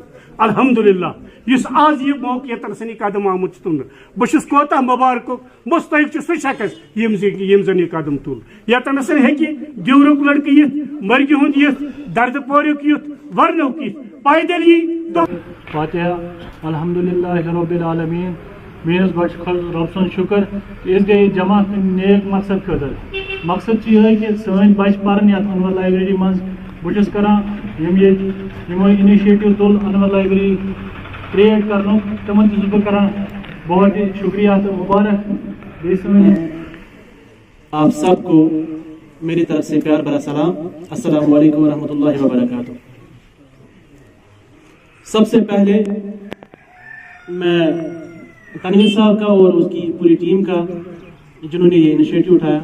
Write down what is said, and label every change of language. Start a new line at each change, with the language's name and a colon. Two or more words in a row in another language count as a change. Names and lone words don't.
Kashmiri: الحمدللہ یُس آز یہ موقع یتنسن یہ قدم آمُت چھُ تُلنہٕ بہٕ چھُس کوتاہ مبارکُک مستحق چھُ سُہ شخص یِم زن یہ قدم تُل. یتنسن ہیٚکہِ دیورُک لڑکہٕ یِتھ مرگہِ ہُنٛد یِتھ دردٕ پوریُک یِتھ ورنُک یِتھ پیدل یی.
Arabic: فاتحہ. الحمدللہ رب العالمین.
Kashmiri: میرس بڑ رب سن شکر کہ اس گئی جمع نیک مقصد خاطر. مقصد یہ کہ سن بچ پرن یتھ انور لائبریری من بہس کران یمو انیشیٹو تل انور لائبریری کریٹ کرن تمن بہ کران بہت شکریہ تو مبارک.
Urdu: آپ سب کو میری طرف سے پیار بھرا سلام.
Arabic: السلام علیکم ورحمۃ اللہ وبرکاتہ.
Urdu: سب سے پہلے میں تنویر صاحب کا اور اس کی پوری ٹیم کا جنہوں نے یہ انیشیٹو اٹھایا.